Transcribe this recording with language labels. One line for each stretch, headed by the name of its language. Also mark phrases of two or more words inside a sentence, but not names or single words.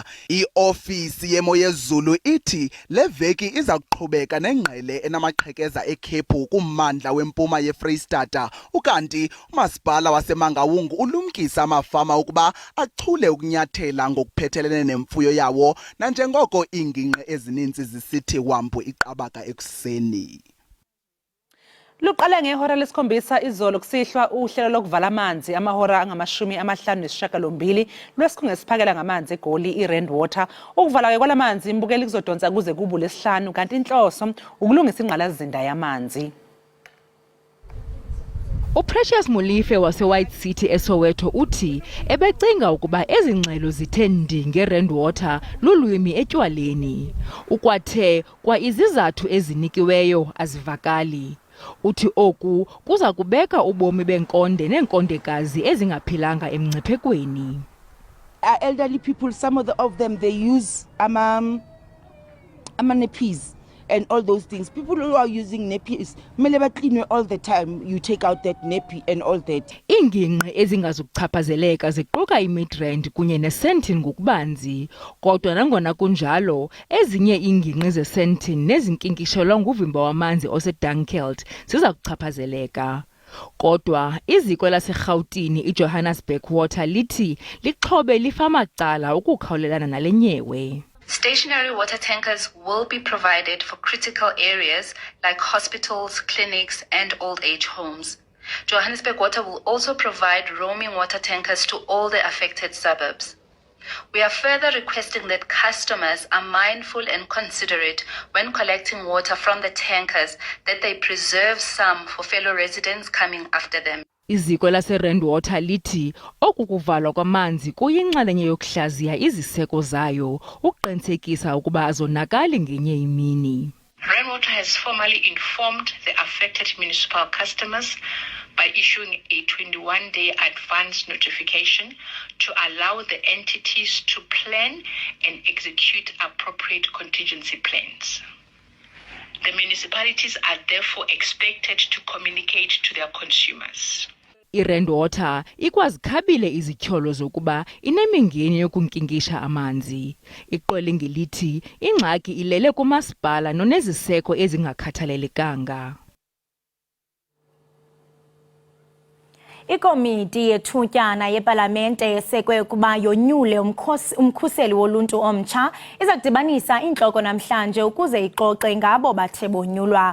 Xhosa: I-ofisi yemo yezulu ithi le veki iza kuqhubeka nengqele enamaqhekeza ekhephu kummandla wempuma yeFreystata, ukanti umasipala waseMangaung ulumkisa amafama ukuba achule ukunyathela ngokuphethelene nemfuyo yawo nanjengoko iingingqi ezininzi zisithi wambu iqabaka ekuseni.
Zulu: Luqale ngehora lesikhombisa izolo kusihlwa uhlelo lokuvala amanzi amahora angama-58 lwesikhungo esiphakela ngamanzi eGoli iRand Water. Ukuvala kwalamanzi imbukeli kuzodonsa kuze kubu lesihlanu kanti inhloso ukulungisa ingqalazinda yamanzi.
Xhosa: uPrecious Mulife wase-White City eSoweto uthi ebecinga ukuba ezi ngxelo zithe ndi ngeRand Water lulwimi etywaleni. Ukwathe kwa izizathu ezinikiweyo azivakali. Uthi oku kuza kubeka ubomi benkonde nenkondekazi ezingaphilanga emngciphekweni.
English: Elderly people, some of them, they use nappies and all those things. People who are using nappies, clean all the time. You take out that nappy and all that.
Xhosa: Iingingqi ezingazukuchaphazeleka ziquka iMidrand kunye neSandton ngokubanzi, kodwa nangona kunjalo ezinye iingingqi zeSandton nezinkinkishelwa nguvimba wamanzi oseDunkeld ziza kuchaphazeleka. Kodwa iziko laseRhawutini iJohannesburg Water lithi lixhobe lifamacala ukukhawulelana nale nyewe.
English: Stationary water tankers will be provided for critical areas like hospitals, clinics, and old age homes. Johannesburg Water will also provide roaming water tankers to all the affected suburbs. We are further requesting that customers are mindful and considerate when collecting water from the tankers, that they preserve some for fellow residents coming after them.
Xhosa: Iziko laseRand Water lithi oku kuvalwa kwamanzi kuyinxalenye yokuhlaziya iziseko zayo ukuqinisekisa ukuba azonakali ngenye imini.
English: Rand Water has formally informed the affected municipal customers by issuing a 21-day advance notification to allow the entities to plan and execute appropriate contingency plans. The municipalities are therefore expected to communicate to their consumers.
Xhosa: iRand Water ikwazikhabile izityholo zokuba inemingeni yokunkinkisha amanzi. Iqole ngelithi ingxaki ilele kumasipala noneziseko ezingakhathalelekanga. Ikomiti yethutyana yepalamente esekwe ukuba yonyule umkhuseli woluntu omtsha iza kudibanisa intloko namhlanje ukuze ixoxe ngabo bathe bonyulwa.